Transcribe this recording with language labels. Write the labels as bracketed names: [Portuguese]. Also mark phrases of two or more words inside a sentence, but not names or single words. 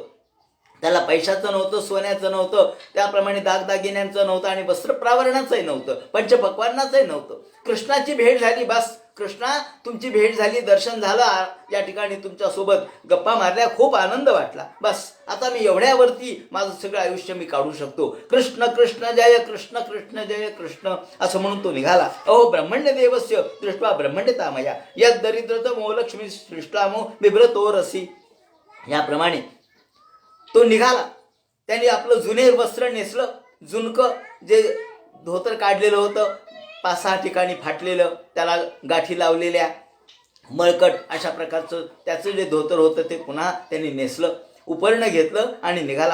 [Marathi] त्याला पैशाचं नव्हतं, सोन्याचं नव्हतं, त्याप्रमाणे दागदागिन्यांचं नव्हतं आणि वस्त्रप्रावरणाचंही नव्हतं, पंचपक्वान्नाचंही नव्हतं. कृष्णाची भेट झाली, बस कृष्णा तुमची भेट झाली, दर्शन झालं, या ठिकाणी तुमच्यासोबत गप्पा मारल्या, खूप आनंद वाटला, बस आता मी एवढ्यावरती माझं सगळं आयुष्य मी काढू शकतो. कृष्ण कृष्ण जय कृष्ण कृष्ण जय कृष्ण असं म्हणून तो निघाला. [Sanskrit] अहो ब्रह्मण्य देवस्य दृष्ट्वा ब्रह्मण्यतामया यद दरिद्रतमो लक्ष्मी सृष्टामो बिभ्रतो रसी. [Marathi] याप्रमाणे तो निघाला. त्यांनी आपलं जुने वस्त्र नेसलं, जुनकं जे धोतर काढलेलं होतं 5-6 ठिकाणी फाटलेलं, त्याला गाठी लावलेल्या, मळकट अशा प्रकारचं त्याचं जे धोतर होतं ते पुन्हा त्यांनी नेसलं, उपरणं घेतलं आणि निघाला.